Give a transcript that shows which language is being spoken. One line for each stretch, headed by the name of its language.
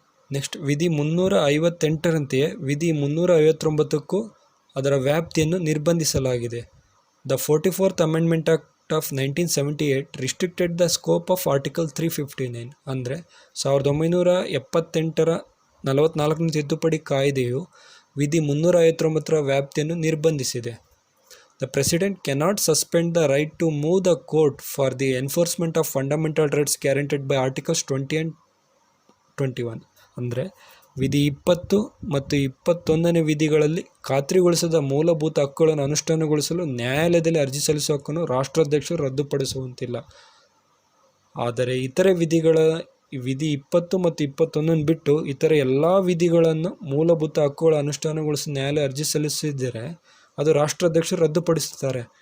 Kannada: Next ವಿಧಿ 358ರಂತೆಯೇ ವಿಧಿ 359ಕ್ಕೂ ಅದರ ವ್ಯಾಪ್ತಿಯನ್ನು ನಿರ್ಬಂಧಿಸಲಾಗಿದೆ.
English: the 44th amendment act of 1978 restricted the scope of article 359
Kannada: ಅಂದರೆ 1978ರ 44ನೇ ತಿದ್ದುಪಡಿ ಕಾಯ್ದೆಯು ವಿಧಿ 359ರ ವ್ಯಾಪ್ತಿಯನ್ನು ನಿರ್ಬಂಧಿಸಿದೆ.
English: The President cannot suspend the right to move the court for the enforcement of fundamental rights guaranteed by Articles 20 and 21.
Kannada: ಅಂದರೆ ವಿಧಿ 20 ಮತ್ತು 21ನೇ ವಿಧಿಗಳಲ್ಲಿ ಖಾತ್ರಿಗೊಳಿಸಿದ ಮೂಲಭೂತ ಹಕ್ಕುಗಳನ್ನು ಅನುಷ್ಠಾನಗೊಳಿಸಲು ನ್ಯಾಯಾಲಯದಲ್ಲಿ ಅರ್ಜಿ ಸಲ್ಲಿಸುವ ಹಕ್ಕನ್ನು ರಾಷ್ಟ್ರಾಧ್ಯಕ್ಷರು ರದ್ದುಪಡಿಸುವಂತಿಲ್ಲ. ಆದರೆ ಇತರೆ ವಿಧಿಗಳ ವಿಧಿ 20 ಮತ್ತು 21 ಬಿಟ್ಟು ಇತರ ಎಲ್ಲ ವಿಧಿಗಳನ್ನು ಮೂಲಭೂತ ಹಕ್ಕುಗಳ ಅನುಷ್ಠಾನಗೊಳಿಸಿ ನ್ಯಾಯಾಲಯ ಅರ್ಜಿ ಸಲ್ಲಿಸಿದರೆ ಅದು ರಾಷ್ಟ್ರಾಧ್ಯಕ್ಷರು ರದ್ದುಪಡಿಸುತ್ತಾರೆ.